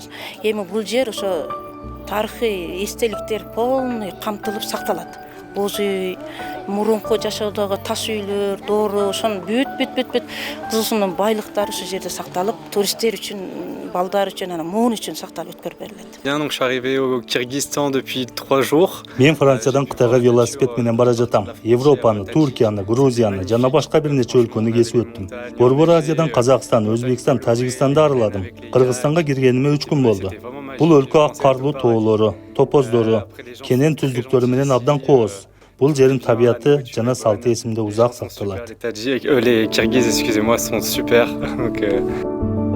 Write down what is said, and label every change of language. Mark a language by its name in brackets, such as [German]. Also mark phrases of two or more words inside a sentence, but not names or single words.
[Kyrgyz] Эми бул жер ошо тарыхый эстеликтер полный камтылып сакталат. Боз үй, мурунку жашоодогу таш үйлөр, доору, ошонун бүт Кызыл суунун байлыктары ушул жерде сакталып, туристтер үчүн, балдар үчүн, анан муун үчүн сакталып өткөрүп берилет. [French] Donc je suis arrivé au Kyrgyzstan depuis 3 jours. [Kyrgyz] Мен Франциядан Кытайга велосипед менен бара жатам. Европаны, Туркияны, Грузияны жана башка бир нече өлкөнү кесип өттүм. Борбор Азиядан Казакстан, Өзбекстан, Тажикстанды араладым. Кыргызстанга киргениме 3 күн болду. Бул өлкө ак карлуу тоолору, топоздору, кенен түздүктөрү менен абдан кооз. Бул жердин табияты жана салты эсимде узак сакталат. [French] Les Kirghizes, excusez-moi, sont super. Donc,